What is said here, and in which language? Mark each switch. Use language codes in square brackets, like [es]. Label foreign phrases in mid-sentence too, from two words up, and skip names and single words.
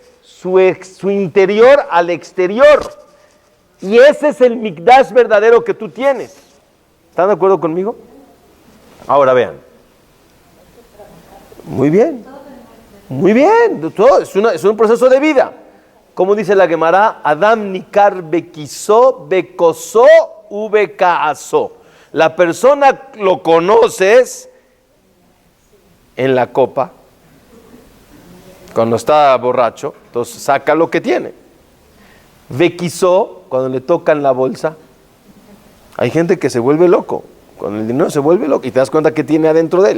[es] Su interior al exterior. Y ese es el Mikdash verdadero que tú tienes. ¿Están de acuerdo conmigo? Ahora vean. Muy bien. Muy bien. Todo es un proceso de vida. Como dice la Gemara, [he] אדם ניכר בכיסו בכוסו ובכעסו. [es] La persona lo conoces en la copa, cuando está borracho, entonces saca lo que tiene. Bequizó, cuando le tocan la bolsa. Hay gente que se vuelve loco, con el dinero se vuelve loco y te das cuenta que tiene adentro de él.